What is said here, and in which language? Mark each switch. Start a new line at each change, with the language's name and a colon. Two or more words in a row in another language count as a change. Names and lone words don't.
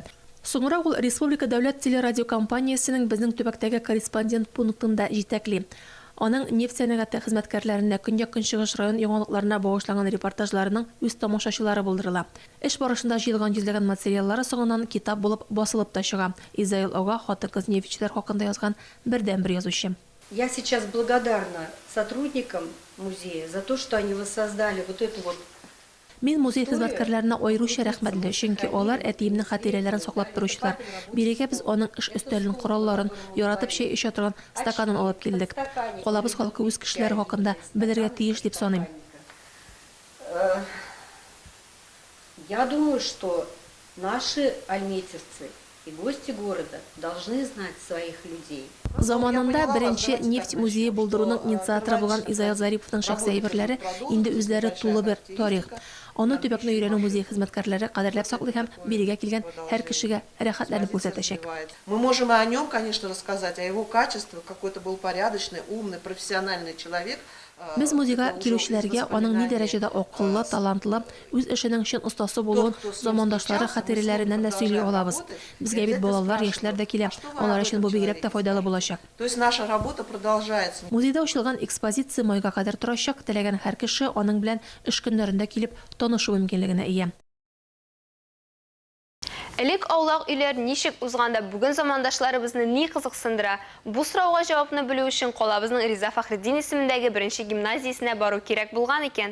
Tatar: Соңрак ул Республика дәүләт телерадиокомпаниясенең безнең төбәктәге корреспондент пунктында җитәкли. Аның нефть сәнәгате хезмәткәрләренә Көньяк-Көнчыгыш район яңалыкларына багышланган репортажларының үз тамашачылары булдырыла. Эш барышында җыелган йөзләгән материаллары соңыннан китап булып басылып та чыга. Изаил Ага хатын-кыз нефтьчеләр хакында язган бердән-бер язучы.
Russian: Я сейчас благодарна сотрудникам музея за то, что они воссоздали вот эту вот.
Tatar: Мин музей хезмәткәрләренә аеруча рәхмәтле, чөнки алар әтиемнең хатирәләрен саклап торучылар. Бирегә без аның эш өстәлен, коралларын, яратып чәй эчә торган стаканын алып килдек. Калабыз халкы үз кешеләре хакында белергә тиеш дип саныйм.
Russian: Я думаю, что наши альметьевцы и гости города должны знать своих людей.
Tatar: Заманында беренче нефть музее булдыруның инициаторы булган Изаил Зариповның шәхси әйберләре инде үзләре тулы бер тарих. Аны төбәкне өйрәнү музей хезмәткәрләре кадерләп саклый һәм бирегә килгән һәр кешегә рәхәтләнеп күрсәтәчәк.
Russian: Мы можем и о нем, конечно, рассказать, о его качествах, какой это был порядочный, умный, профессиональный человек.
Tatar: Без музейга килүчеләргә аның ни дәрәҗәдә акыллы, талантлы, үз эшенең чын остасы булуын замандашлары хатирәләреннән дә сөйли алабыз. Безгә бит балалар, яшьләр дә килә. Алар өчен бу бигрәк тә файдалы булачак.
Russian: То есть наша работа продолжается.
Tatar: Музейда ачылган экспозиция майга кадәр торачак, теләгән һәр кеше аның белән эш көннәрендә килеп танышу мөмкинлегенә ия. Элек аулак өйләр ничек узганда бүген замандашларыбызны ни кызыксындыра? Бу сорауга җавапны белү өчен колабызның Риза Фәхретдин исемендәге беренче гимназиясенә бару кирәк булган икән.